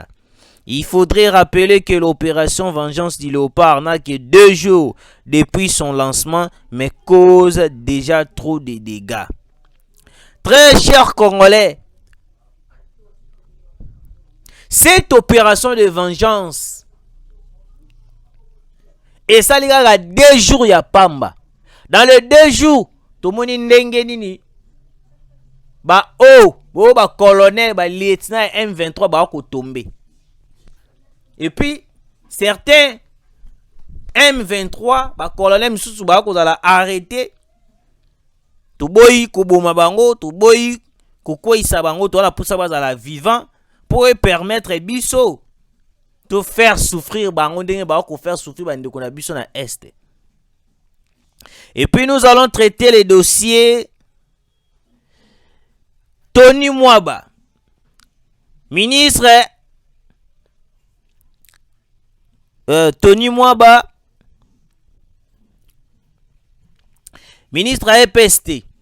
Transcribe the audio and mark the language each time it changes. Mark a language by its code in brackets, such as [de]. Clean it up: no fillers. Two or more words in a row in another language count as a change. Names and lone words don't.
[fr] Il faudrait rappeler que l'opération Vengeance du Léopard n'a que 2 jours depuis son lancement, mais cause déjà trop de dégâts. Très chers Congolais, cette opération de vengeance, et ça les gars, 2 jours [ln] ya pamba. [fr] Dans les 2 jours, tout le monde [ln] ndenge nini ba colonel, ba lieutenant M23 ba ko tomber. [fr] Et puis certains [ln] M23 ba colonel misusu ba ko zala arrêter. To boyi ko boma bango, to boyi ko koisa bango to la poussa ba zala [fr] vivant pour permettre [ln] biso [fr] de faire souffrir [ln] bango ndenge ba ko [fr] faire souffrir [ln] bande ko na biso na est. [fr] Et puis nous allons traiter les dossiers. Tony Mwaba, ministre ministre à EPST.